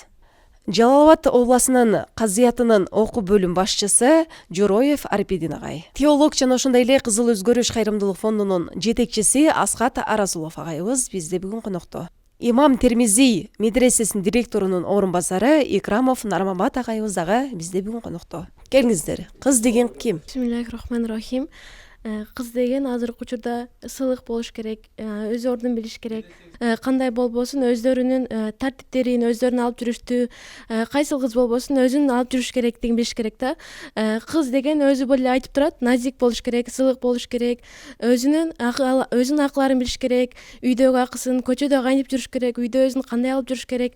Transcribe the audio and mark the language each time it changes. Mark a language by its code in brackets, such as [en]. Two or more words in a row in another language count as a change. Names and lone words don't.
[ky] Жалал Абад областынын казыятынын окуу бөлүм башчысы Жороев Арпидин агай. Теолог жана ошондой эле Кызыл өзгөрүш кайрымдуулук фондунун жетекчиси Аскат Арасулов агайыбыз бизде бүгүн конокто. Имам Термизи медресесинин директорунун орун басары Икрамов Нармамбат агайыбыз дагы бизде бүгүн конокто. Келиңиздер. Кыз деген ким? [ar] بسم الله الرحمن الرحيم. [ky] Кыз деген азыркы учурда сылык болуш керек, өз ордун билиш керек. Кандай болбосун өздөрүнүн тартиптерин өздөрүнүн алып жүрүштү, кайсыл кыз болбосун өзүн алып жүрүш керектигин билиш керек да. Кыз деген өзү эле айтып турат, назик болуш керек, сылык болуш керек, өзүнүн акыларын билиш керек, үйдөгү акысын көчөдө кантип жүрүш керек, үйдө өзүн кандай алып жүрүш керек.